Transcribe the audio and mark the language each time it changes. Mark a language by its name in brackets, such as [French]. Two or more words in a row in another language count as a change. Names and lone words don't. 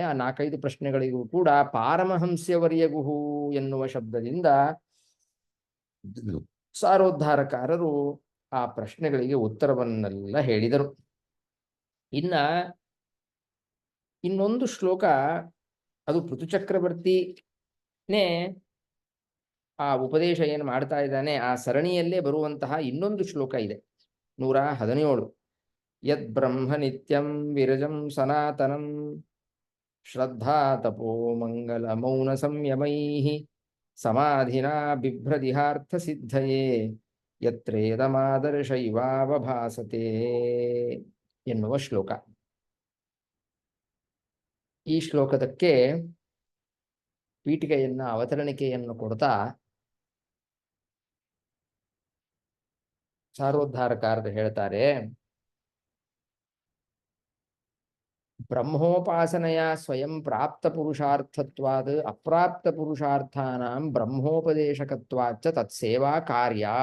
[Kannada] ಆ 4-5 ಪ್ರಶ್ನೆಗಳಿಗೂ ಕೂಡ ಪಾರಮಹಂಸ್ಯವರ್ಯಗುಹು ಎನ್ನುವ ಶಬ್ದದಿಂದ ಸಾರೋದ್ಧಾರಕಾರರು ಆ ಪ್ರಶ್ನೆಗಳಿಗೆ ಉತ್ತರವನ್ನೆಲ್ಲ ಹೇಳಿದರು. ಇನ್ನೊಂದು ಶ್ಲೋಕ, ಅದು ಋತುಚಕ್ರವರ್ತಿನೇ ಆ ಉಪದೇಶ ಏನು ಮಾಡ್ತಾ ಇದ್ದಾನೆ ಆ ಸರಣಿಯಲ್ಲೇ ಬರುವಂತಹ ಇನ್ನೊಂದು ಶ್ಲೋಕ ಇದೆ, 117. [Sanskrit] ಯದ್ ಬ್ರಹ್ಮ ನಿತ್ಯಂ ವಿರಜಂ ಸನಾತನಂ ಶ್ರದ್ಧಾ ತಪೋ ಮಂಗಲ ಮೌನ ಸಂಯಮೈಃ ಸಮಾಧಿನಾ ಬಿಭ್ರದಿಹಾರ್ಥ ಸಿದ್ಧಯೇ ಯತ್ರೇದಮಾದರ್ಶೈವಾವಭಾಸತೆ [Kannada] ಎನ್ನುವ ಶ್ಲೋಕ. ಈ ಶ್ಲೋಕದಕ್ಕೆ ಪೀಠಿಕೆಯನ್ನ, ಅವತರಣಿಕೆಯನ್ನು ಕೊಡ್ತಾ ಸಾರೋದ್ಧಾರಕಾರರು ಹೇಳ್ತಾರೆ, [Sanskrit] ಬ್ರಹ್ಮೋಪಾಸನೆಯ ಸ್ವಯಂ ಪ್ರಾಪ್ತ ಪುರುಷಾರ್ಥತ್ವಾದ ಅಪ್ರಾಪ್ತ ಪುರುಷಾರ್ಥಾನಾಂ ಬ್ರಹ್ಮೋಪದೇಶಕತ್ವಾಚ್ಚ ತತ್ಸೇವಾ ಕಾರ್ಯ.